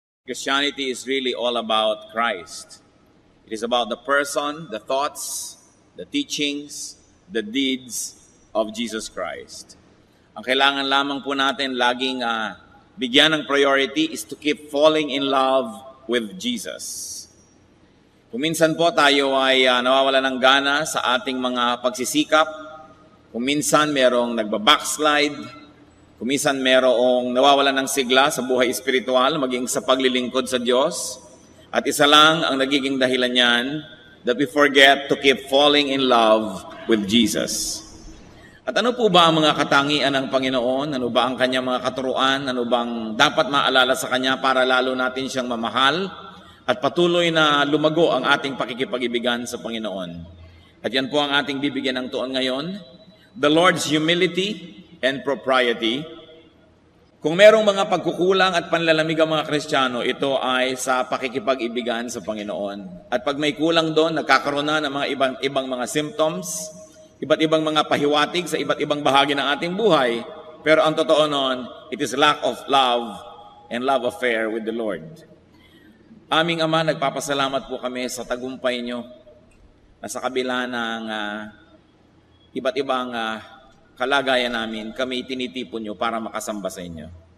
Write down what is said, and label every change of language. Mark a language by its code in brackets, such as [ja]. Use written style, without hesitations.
[en] Christianity is really all about Christ. It is about the person, the thoughts, the teachings, the deeds of Jesus Christ. [tl] Ang kailangan lamang po natin laging bigyan ng priority [en] is to keep falling in love with Jesus. [tl] Kung minsan po tayo ay nawawala ng gana sa ating mga pagsisikap, kung minsan merong nagbabackslide, kung minsan merong nawawalan ng sigla sa buhay espiritual, maging sa paglilingkod sa Diyos. At isa lang ang nagiging dahilan niyan, [en] that we forget to keep falling in love with Jesus. [tl] At ano po ba ang mga katangian ng Panginoon? Ano ba ang kanyang mga katuruan? Ano bang dapat maalala sa Kanya para lalo natin siyang mamahal? At patuloy na lumago ang ating pakikipag-ibigan sa Panginoon. At yan po ang ating bibigyan ng tuon ngayon. [en] The Lord's humility and propriety. [tl] Kung merong mga pagkukulang at panlalamig ang mga Kristiyano, ito ay sa pakikipag-ibigan sa Panginoon. At pag may kulang doon, nagkakaroon na ng mga ibang mga symptoms, iba't ibang mga pahiwatig sa iba't ibang bahagi ng ating buhay. Pero ang totoo noon, [en] it is lack of love and love affair with the Lord. [tl] Aming Ama, nagpapasalamat po kami sa tagumpay nyo na sa kabila ng iba't ibang kalagayan namin, kami tinitipon nyo para makasamba sa inyo.